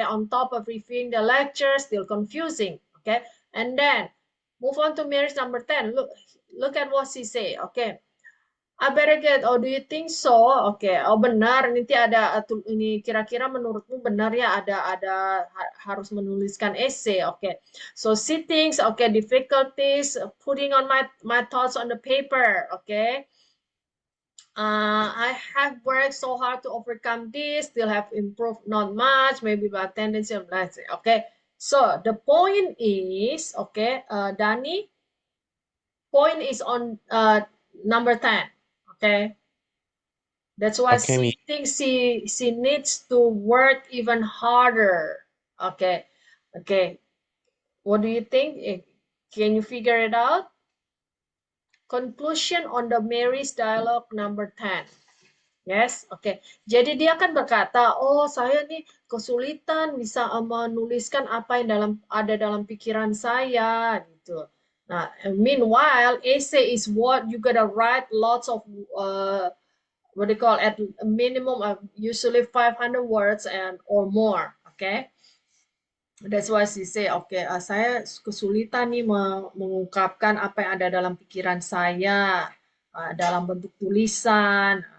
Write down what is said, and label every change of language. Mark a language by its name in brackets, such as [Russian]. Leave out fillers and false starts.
[English] On top of reviewing the lecture, still confusing, okay? And then move on to Mary's number 10. Look at what she say, okay? I better get, oh do you think so? [Indonesian] Oke, oh benar, nanti ada ini kira-kira menurutmu benar ya ada harus menuliskan essay, oke. [English] So she thinks, okay, difficulties putting on my thoughts on the paper, okay. I have worked so hard to overcome this, still have improved not much, maybe by tendency of let's say, okay. So the point is, okay, Dani, point is on number 10. Okay, that's why Okay, she thinks she needs to work even harder. Okay, okay. What do you think? Can you figure it out? Conclusion on the Mary's dialogue number 10. Yes, oke. Okay. [Indonesian] Jadi dia kan berkata, oh saya nih kesulitan bisa menuliskan apa yang ada dalam pikiran saya gitu. [English] Nah, meanwhile, essay is what you gotta write lots of what they call at a minimum of usually 500 words and or more. Okay, that's why she say, okay, [Indonesian] saya kesulitan nih mengungkapkan apa yang ada dalam pikiran saya dalam bentuk tulisan.